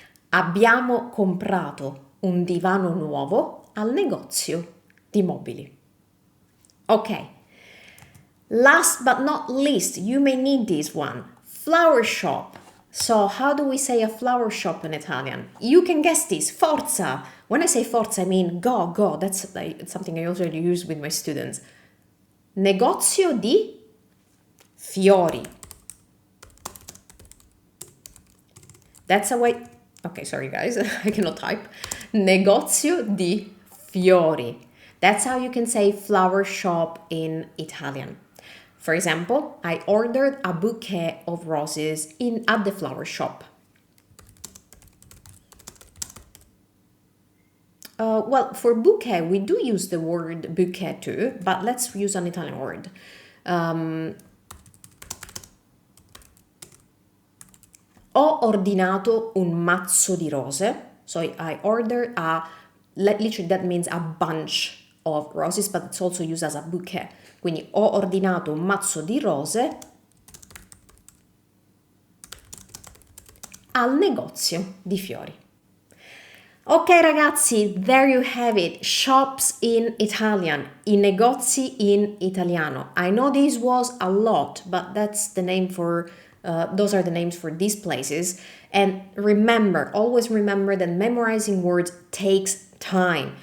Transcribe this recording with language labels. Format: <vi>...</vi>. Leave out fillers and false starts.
<it>Abbiamo comprato un divano nuovo al negozio di mobili. Ok.</it> <en>Last but not least, you may need this one. Flower shop. So how do we say a flower shop in Italian? You can guess this.</en> <it>Forza.</it> <en>When I say forza, I mean go. That's something I also use with my students.</en> <it>Negozio di fiori.</it> <en>That's a way... Okay, sorry guys, I cannot type.</en> <it>Negozio di fiori.</it> <en>That's how you can say flower shop in Italian. For example, I ordered a bouquet of roses at the flower shop. Well, for bouquet, we do use the word bouquet too, but let's use an Italian word.</en> <it>Ho ordinato un mazzo di rose.</it> <en>So I ordered literally that means a bunch of roses, but it's also used as a bouquet.</en> <it>Quindi ho ordinato un mazzo di rose al negozio di fiori. Ok ragazzi,</it> <en>there you have it. Shops in Italian.</en> <it>I negozi in italiano.</it> <en>I know this was a lot, but that's the name for... those are the names for these places. And remember, always remember that memorizing words takes time.</en>